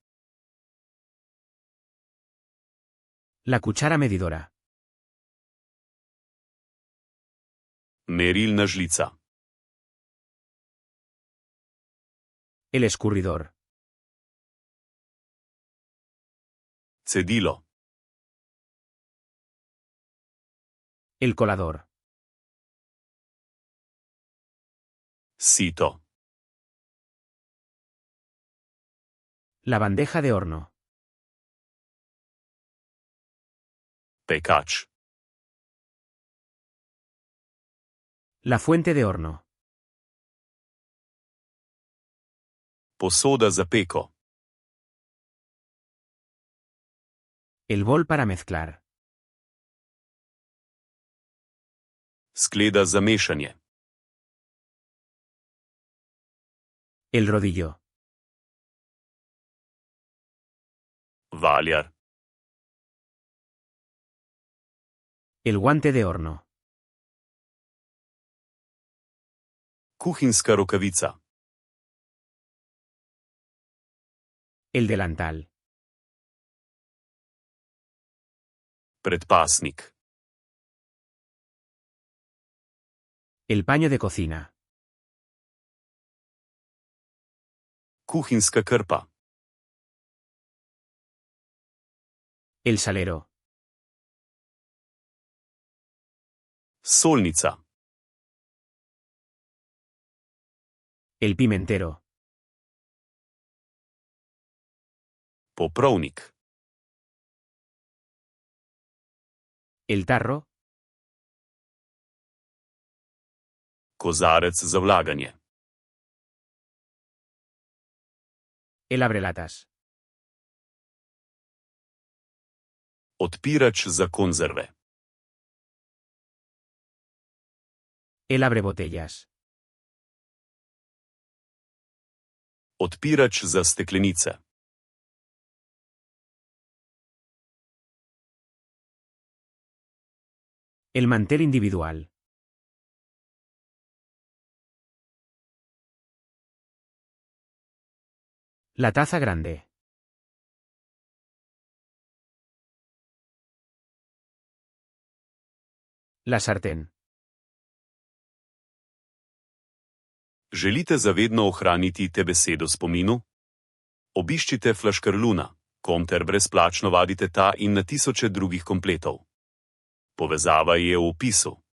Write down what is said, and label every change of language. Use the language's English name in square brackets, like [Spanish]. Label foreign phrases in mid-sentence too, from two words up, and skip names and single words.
[Spanish] La cuchara medidora. [Slovenian] Merilna žlica. [Spanish] El escurridor. [Slovenian] Cedilo. [Spanish] El colador. [Slovenian] Sito. [Spanish] La bandeja de horno. [Slovenian] Pekač. [Spanish] La fuente de horno. [Slovenian] Posoda za peko. [Spanish] El bol para mezclar. [Slovenian] Skleda za mešanje. [Spanish] El rodillo. [Slovenian] Valjar. [Spanish] El guante de horno. [Slovenian] Kuhinjska rokavica. [Spanish] El delantal. [Slovenian] Predpasnik. [Spanish] El paño de cocina. [Slovenian] Kuhinjska krpa. [Spanish] El salero. [Slovenian] Solnica. [Spanish] El pimentero. [Slovenian] Poprovnik. [Spanish] El tarro. [Slovenian] Kozarec za vlaganje. [Spanish] El abrelatas. [Slovenian] Odpirač za konzerve. [Spanish] El abrebotellas. [Slovenian] Odpirač za steklenice. [Spanish] El mantel individual. La taza grande. La sartén. [Slovenian] Želite zavedno ohraniti te besede v spominu? Obiščite Flaškarluna.com ter brezplačno vadite ta in na tisoče drugih kompletov. Povezava je v opisu.